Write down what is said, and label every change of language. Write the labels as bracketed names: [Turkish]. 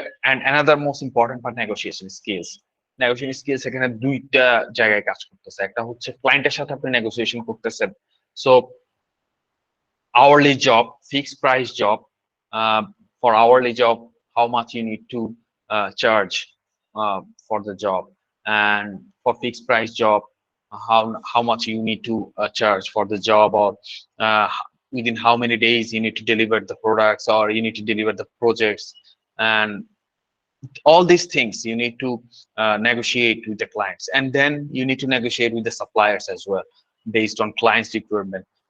[English] And another most important part, negotiation skills. [Bangla] Negotiation skills এখানে দুইটা জায়গায় কাজ করতেছে। একটা হচ্ছে ক্লায়েন্টের সাথে আপনি নেগোসিয়েশন করতেছেন। So [English] hourly job, fixed price job. For hourly job, how much you need to charge for the job, and for fixed price job, how much you need to charge for the job, or within how many days you need to deliver the products, or you need to deliver the projects, and all these things you need to negotiate with the clients, and then you need to negotiate with the suppliers as well based on clients requirement.